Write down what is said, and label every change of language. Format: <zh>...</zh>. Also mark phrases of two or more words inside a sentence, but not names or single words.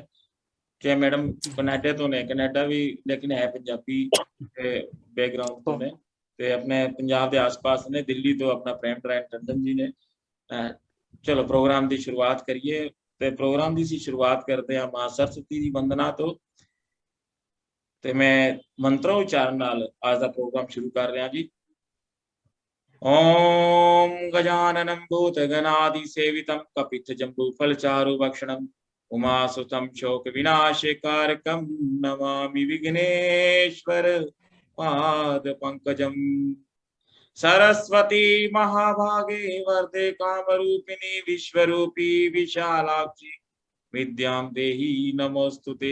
<pa>ਕਿ ਮੈਡਮ ਕੈਨੇਡਾ ਤੋਂ ਨੇ, ਕੈਨੇਡਾ ਵੀ ਲੇਕਿਨ ਹੈ ਪੰਜਾਬੀ बैकग्राउंड ਤੋਂ ਨੇ ਤੇ ਆਪਣੇ ਪੰਜਾਬ ਦੇ ਆਸ-ਪਾਸ ਨੇ। ਦਿੱਲੀ ਤੋਂ ਆਪਣਾ ਪ੍ਰੇਮ ਨਾਰਾਇਣ ਟੰਡਨ ਜੀ ਨੇ। ਚਲੋ ਪ੍ਰੋਗਰਾਮ ਦੀ ਸ਼ੁਰੂਆਤ ਕਰੀਏ। ਤੇ ਪ੍ਰੋਗਰਾਮ ਦੀ ਸੀ ਸ਼ੁਰੂਆਤ ਕਰਦੇ ਆ ਮਾਂ ਸਰਸਵਤੀ ਦੀ ਵੰਦਨਾ ਤੋਂ। ਤੇ ਮੈਂ ਮੰਤਰ ਉਚਾਰਨ ਨਾਲ ਅੱਜ ਦਾ ਪ੍ਰੋਗਰਾਮ ਸ਼ੁਰੂ ਕਰ ਰਿਹਾ ਜੀ।</pa> <sa>ओम गजाननं भूतगणादि सेवितं कपित जम्बू फलचारु भक्षणं उमासुतं शोक विनाशकारकं नमामि विघ्नेश्वर पाद पंकजं। सरस्वती महाभागे वरदे कामरूपिणी विश्वरूपी विशालाक्षी विद्यां देहि नमोस्तुते।</sa>